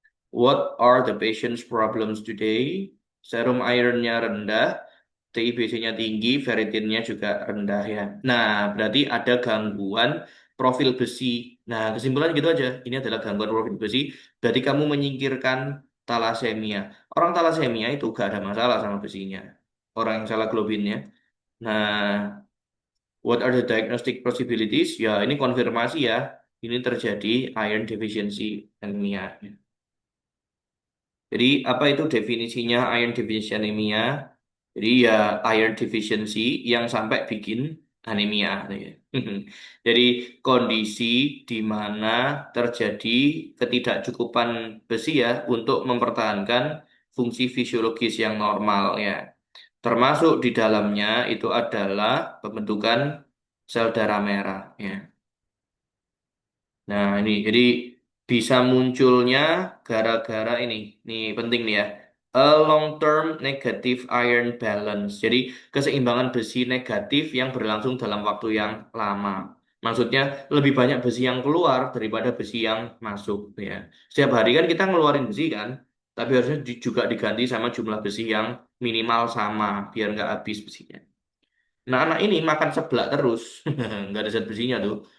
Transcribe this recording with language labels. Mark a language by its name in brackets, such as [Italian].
[English] What are the patient's problems today? [Indonesian] Serum ironnya rendah, TIBC-nya tinggi, ferritinnya juga rendah ya. Nah, berarti ada gangguan profil besi. Nah, kesimpulan gitu aja. Ini adalah gangguan profil besi. Berarti kamu menyingkirkan talasemia. Orang talasemia itu gak ada masalah sama besinya. Orang yang salah globinnya. [English] Nah, what are the diagnostic possibilities? [Indonesian] Ya, ini konfirmasi ya. Ini terjadi iron deficiency anemia. Jadi apa itu definisinya iron deficiency anemia? Jadi ya iron deficiency yang sampai bikin anemia. Ya. Jadi kondisi di mana terjadi ketidakcukupan besi ya untuk mempertahankan fungsi fisiologis yang normal ya. Termasuk di dalamnya itu adalah pembentukan sel darah merah ya. Nah, ini jadi bisa munculnya gara-gara ini penting nih ya. [English] A long term negative iron balance. [Indonesian] Jadi keseimbangan besi negatif yang berlangsung dalam waktu yang lama. Maksudnya lebih banyak besi yang keluar daripada besi yang masuk ya. Setiap hari kan kita ngeluarin besi kan, tapi harusnya juga diganti sama jumlah besi yang minimal sama biar nggak habis besinya. Nah, anak ini makan seblak terus, nggak ada zat besinya tuh.